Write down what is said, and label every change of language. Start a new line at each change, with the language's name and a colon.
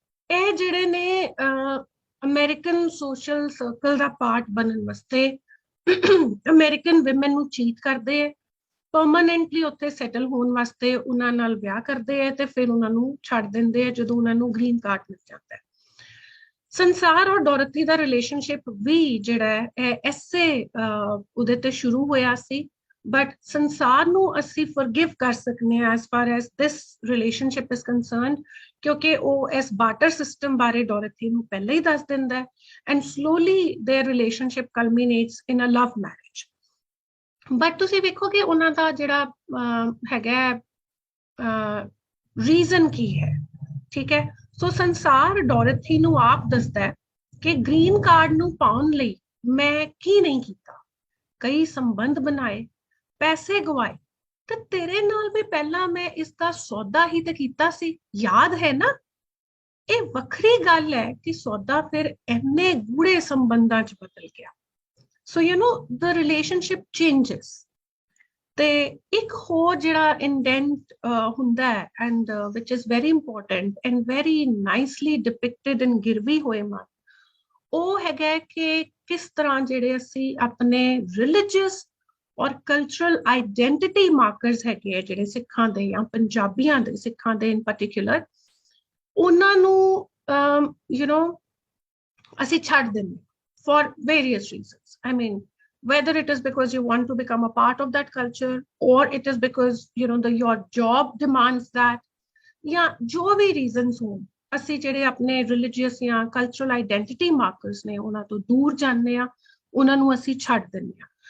Punjabi: ਇਹ ਜਿਹੜੇ ਨੇ ਅਮਰੀਕਨ ਸੋਸ਼ਲ ਸਰਕਲ ਦਾ ਪਾਰਟ ਬਣਨ ਵਾਸਤੇ ਅਮਰੀਕਨ ਵਿਮਨ ਨੂੰ ਚੀਟ ਕਰਦੇ ਹੈ, ਪਰਮਾਨੈਂਟਲੀ ਉੱਥੇ ਸੈਟਲ ਹੋਣ ਵਾਸਤੇ ਉਹਨਾਂ ਨਾਲ ਵਿਆਹ ਕਰਦੇ ਹੈ ਤੇ ਫਿਰ ਉਹਨਾਂ ਨੂੰ ਛੱਡ ਦਿੰਦੇ ਹੈ ਜਦੋਂ ਉਹਨਾਂ ਨੂੰ ਗ੍ਰੀਨ ਕਾਰਡ ਮਿਲ ਜਾਂਦਾ ਹੈ. ਸੰਸਾਰ ਔਰ ਡੋਰਥੀ ਦਾ ਰਿਲੇਸ਼ਨਸ਼ਿਪ ਵੀ ਜਿਹੜਾ ਹੈ ਐਸੇ ਉਹਦੇ ਤੇ ਸ਼ੁਰੂ ਹੋਇਆ ਸੀ.
English: But
Punjabi: ਸੰਸਾਰ ਨੂੰ ਅਸੀਂ
English: forgive
Punjabi: ਕਰ ਸਕਦੇ ਹਾਂ
English: as far as this relationship is concerned
Punjabi: ਕਿਉਂਕਿ ਉਹ ਇਸ
English: barter system
Punjabi: ਬਾਰੇ ਡੋਰਥੀ ਨੂੰ ਪਹਿਲਾਂ ਹੀ ਦੱਸ ਦਿੰਦਾ ਹੈ
English: and slowly their relationship culminates in a love marriage.
Punjabi: But ਤੁਸੀਂ ਵੇਖੋਗੇ ਉਹਨਾਂ ਦਾ ਜਿਹੜਾ ਹੈਗਾ reason ਕੀ ਹੈ, ਠੀਕ ਹੈ. ਸੋ ਸੰਸਾਰ ਡੋਰਥੀ ਨੂੰ ਆਪ ਦੱਸਦਾ ਹੈ ਕਿ ਗ੍ਰੀਨ ਕਾਰਡ ਨੂੰ ਪਾਉਣ ਲਈ ਮੈਂ ਕੀ ਨਹੀਂ ਕੀਤਾ, ਕਈ ਸੰਬੰਧ ਬਣਾਏ, ਪੈਸੇ ਗਵਾਏ ਤੇ ਤੇਰੇ ਨਾਲ ਵੀ ਪਹਿਲਾਂ ਮੈਂ ਇਸ ਦਾ ਸੌਦਾ ਹੀ ਤੇ ਕੀਤਾ ਸੀ, ਯਾਦ ਹੈ ਨਾ. ਇਹ ਵੱਖਰੀ ਗੱਲ ਹੈ ਕਿ ਸੌਦਾ ਫਿਰ ਇੰਨੇ ਗੂੜੇ ਸੰਬੰਧਾਂ ਚ ਬਦਲ ਗਿਆ.
English: So you know the relationship changes.
Punjabi: ਤੇ ਇੱਕ ਹੋਰ ਜਿਹੜਾ ਇੰਡੈਂਟ ਹੁੰਦਾ ਹੈ
English: and which is very important and very nicely depicted in
Punjabi: ਗਿਰਵੀ ਹੋਏ ਮਨ, ਉਹ ਹੈਗਾ ਕਿ ਕਿਸ ਤਰ੍ਹਾਂ ਜਿਹੜੇ ਅਸੀਂ ਆਪਣੇ ਰਿਲੀਜੀਅਸ ਔਰ ਕਲਚਰਲ ਆਈਡੈਂਟਿਟੀ ਮਾਰਕਰਸ ਹੈਗੇ ਆ ਜਿਹੜੇ ਸਿੱਖਾਂ ਦੇ ਜਾਂ ਪੰਜਾਬੀਆਂ ਦੇ, ਸਿੱਖਾਂ ਦੇ ਇਨ ਪਾਰਟਿਕੂਲਰ, ਉਹਨਾਂ ਨੂੰ ਯੂ نو ਅਸੀਂ ਛੱਡ ਦਿੰਦੇ
English: For various reasons. I mean whether it is because you want to become a part of that culture, or it is because your job demands that,
Hindi: या जो भी reasons हों,
Punjabi: ਅਸੀਂ ਜਿਹੜੇ ਆਪਣੇ religious ਜਾਂ cultural identity markers ਨੇ ਉਹਨਾਂ ਤੋਂ ਦੂਰ ਜਾਂਦੇ ਆ, ਉਹਨਾਂ ਨੂੰ ਅਸੀਂ ਛੱਡ ਦਿੰਦੇ ਆ.